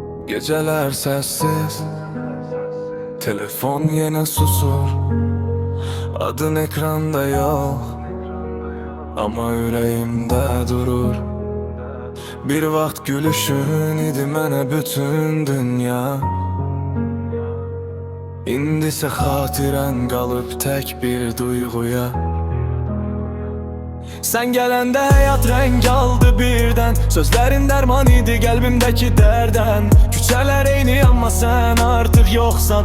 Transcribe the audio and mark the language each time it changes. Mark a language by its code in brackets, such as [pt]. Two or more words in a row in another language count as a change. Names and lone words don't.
[tr] Geceler sessiz, telefon yine susur. Adın ekranda yok ama yüreğimde durur. [az] Bir vaxt gülüşün idi mənə bütün dünya. İndisə xatirən qalıb tək bir duyğuya. Sen gələndə həyat rəng aldı birdən. Sözlərin dərman idi qəlbimdəki dərdən. Küçələr eyni amma sən artıq yoxsan.